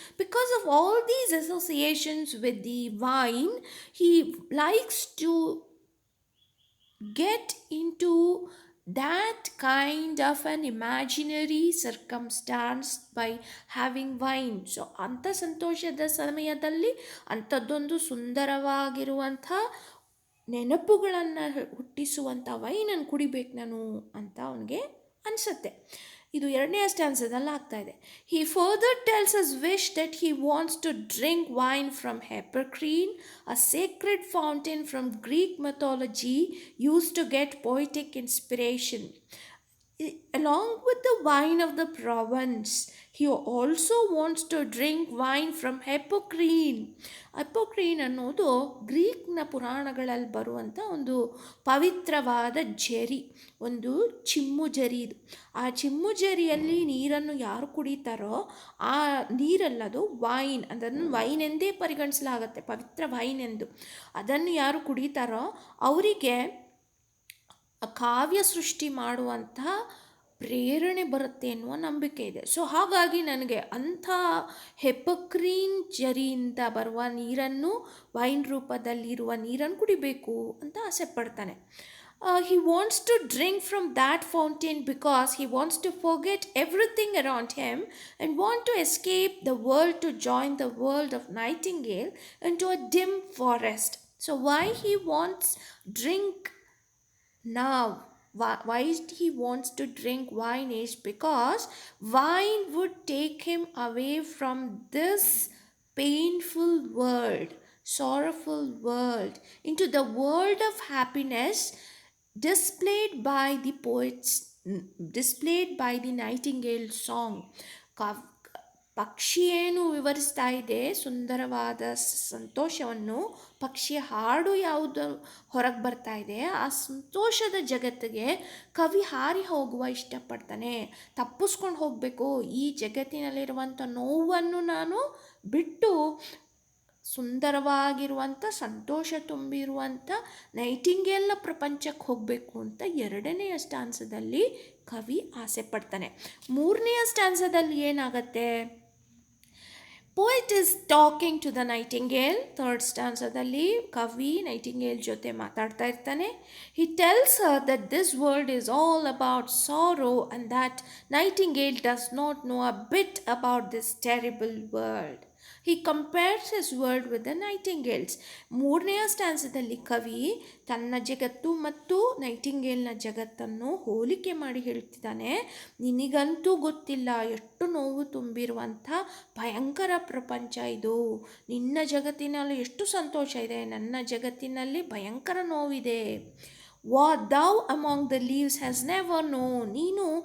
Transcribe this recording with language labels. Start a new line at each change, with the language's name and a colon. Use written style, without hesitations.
English: Because of all these associations with the wine, he likes to get into that kind of an imaginary circumstance by having wine.
Kannada: So ಅಂಥ ಸಂತೋಷದ ಸಮಯದಲ್ಲಿ ಅಂಥದ್ದೊಂದು ಸುಂದರವಾಗಿರುವಂಥ ನೆನಪುಗಳನ್ನು ಹುಟ್ಟಿಸುವಂಥ ವೈನನ್ನು ಕುಡಿಬೇಕು ನಾನು ಅಂತ ಅವನಿಗೆ ಅನಿಸುತ್ತೆ. ಇದು ಎರಡನೇ ಸ್ಟ್ಯಾನ್ಸದಲ್ಲಿ ಆಗ್ತಾ ಇದೆ.
English: He further tells his wish that he wants to drink wine from Hippocrene, a sacred fountain from Greek mythology used to get poetic inspiration. Along with the wine of the Provence, he also wants to drink wine from Hippocrene.
Kannada: ಹಿಪ್ಪೋಕ್ರೇನ್ ಅನ್ನೋದು ಗ್ರೀಕ್ನ ಪುರಾಣಗಳಲ್ಲಿ ಬರುವಂಥ ಒಂದು ಪವಿತ್ರವಾದ ಜರಿ, ಒಂದು ಚಿಮ್ಮು ಜರಿ. ಇದು ಆ ಚಿಮ್ಮು ಜರಿಯಲ್ಲಿ ನೀರನ್ನು ಯಾರು ಕುಡಿತಾರೋ ಆ ನೀರಲ್ಲದು ವೈನ್, ಅದನ್ನು ವೈನ್ ಎಂದೇ ಪರಿಗಣಿಸಲಾಗುತ್ತೆ, ಪವಿತ್ರ ವೈನ್ ಎಂದು. ಅದನ್ನು ಯಾರು ಕುಡಿತಾರೋ ಅವರಿಗೆ ಕಾವ್ಯ ಸೃಷ್ಟಿ ಮಾಡುವಂತಹ ಪ್ರೇರಣೆ ಬರುತ್ತೆ ಎನ್ನುವ ನಂಬಿಕೆ ಇದೆ. ಸೊ ಹಾಗಾಗಿ ನನಗೆ ಅಂಥ ಹಿಪ್ಪೋಕ್ರೇನ್ ಜರಿಯಿಂದ ಬರುವ ನೀರನ್ನು, ವೈನ್ ರೂಪದಲ್ಲಿರುವ ನೀರನ್ನು ಕುಡಿಬೇಕು ಅಂತ ಆಸೆ ಪಡ್ತಾನೆ.
English: He wants to drink from that fountain because he wants to forget everything around him and want to escape the world to join the world of Nightingale into a dim forest. So why he wants drink now, why he wants to drink wine is because wine would take him away from this painful world, sorrowful world, into the world of happiness displayed by the poets, displayed by the Nightingale song.
Kannada: ಪಕ್ಷಿ ಏನು ವಿವರಿಸ್ತಾ ಇದೆ ಸುಂದರವಾದ ಸಂತೋಷವನ್ನು, ಪಕ್ಷಿಯ ಹಾಡು ಯಾವುದು ಹೊರಗೆ ಬರ್ತಾ ಇದೆ, ಆ ಸಂತೋಷದ ಜಗತ್ತಿಗೆ ಕವಿ ಹಾರಿ ಹೋಗುವ ಇಷ್ಟಪಡ್ತಾನೆ. ತಪ್ಪಿಸ್ಕೊಂಡು ಹೋಗಬೇಕು, ಈ ಜಗತ್ತಿನಲ್ಲಿರುವಂಥ ನೋವನ್ನು ನಾನು ಬಿಟ್ಟು ಸುಂದರವಾಗಿರುವಂಥ ಸಂತೋಷ ತುಂಬಿರುವಂಥ ನೈಟಿಂಗೇಲ್ನ ಪ್ರಪಂಚಕ್ಕೆ ಹೋಗಬೇಕು ಅಂತ ಎರಡನೆಯ ಸ್ಟ್ಯಾನ್ಸದಲ್ಲಿ ಕವಿ ಆಸೆ ಪಡ್ತಾನೆ. ಮೂರನೆಯ ಸ್ಟ್ಯಾನ್ಸದಲ್ಲಿ ಏನಾಗತ್ತೆ,
English: poet is talking to the nightingale.
Kannada: Third ಸ್ಟ್ಯಾನ್ಸದಲ್ಲಿ ಕವಿ ನೈಟಿಂಗೇಲ್ ಜೊತೆ ಮಾತಾಡ್ತಾ ಇರ್ತಾನೆ.
English: He tells her that this world is all about sorrow and that Nightingale does not know a bit about this terrible world. He compares his world with the Nightingales.
Kannada: ಮೂರನೆಯ ಸ್ಟ್ಯಾನ್ಸದಲ್ಲಿ ಕವಿ ತನ್ನ ಜಗತ್ತು ಮತ್ತು ನೈಟಿಂಗೇಲ್ನ ಜಗತ್ತನ್ನು ಹೋಲಿಕೆ ಮಾಡಿ ಹೇಳ್ತಿದ್ದಾನೆ. ನಿನಗಂತೂ ಗೊತ್ತಿಲ್ಲ ಎಷ್ಟು ನೋವು ತುಂಬಿರುವಂಥ ಭಯಂಕರ ಪ್ರಪಂಚ ಇದು. ನಿನ್ನ ಜಗತ್ತಿನಲ್ಲಿ ಎಷ್ಟು ಸಂತೋಷ ಇದೆ, ನನ್ನ ಜಗತ್ತಿನಲ್ಲಿ ಭಯಂಕರ ನೋವಿದೆ.
English: What thou among the leaves has never known,
Kannada: ನೀನು